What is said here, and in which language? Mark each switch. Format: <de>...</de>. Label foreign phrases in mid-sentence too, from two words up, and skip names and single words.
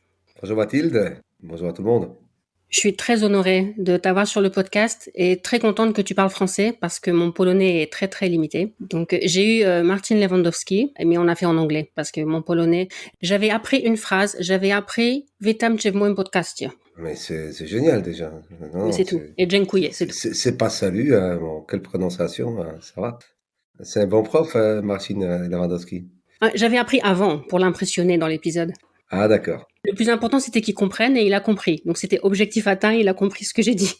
<fr>Bonjour Mathilde, bonjour à tout le monde. Je suis très honorée de t'avoir sur le podcast et très contente que tu parles français parce que mon polonais est très très limité. Donc j'ai eu Martin Lewandowski, mais on a fait en anglais parce que mon polonais, j'avais appris une phrase, j'avais appris</fr> <pl>Witam cię w moim podcaście.</pl> <fr>Mais c'est génial déjà. Mais Non, c'est tout. Et dziękuję, c'est tout. c'est pas salut, bon, quelle prononciation, ça va. C'est un bon prof, Marcin Lewandowski. J'avais appris avant pour l'impressionner dans l'épisode. Ah d'accord. Le plus important, c'était qu'il comprenne et il a compris. Donc c'était objectif atteint, il a compris ce que j'ai dit.</fr>